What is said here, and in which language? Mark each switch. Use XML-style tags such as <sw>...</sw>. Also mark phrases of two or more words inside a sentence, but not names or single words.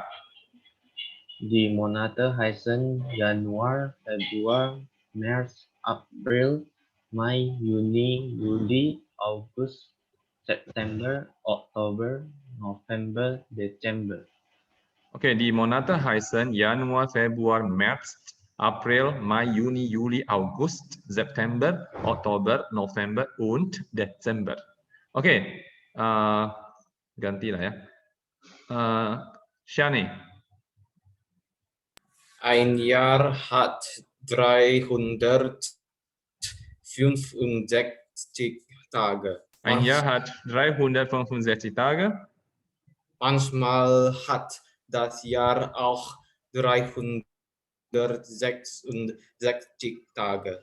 <de>Die Monate heißen Januar, Februar, März, April, Mai, Juni, Juli, August, September, Oktober, November, Dezember. Okay, die Monate heißen Januar, Februar, März, April, Mai, Juni, Juli, August, September, Oktober, November und Dezember.</de> <id>Okay, ganti lah ya. Shani.</id> <de>Ein Jahr hat 365 Tage. Ein Jahr hat 365 Tage. Manchmal hat das Jahr auch 366 Tage.</de>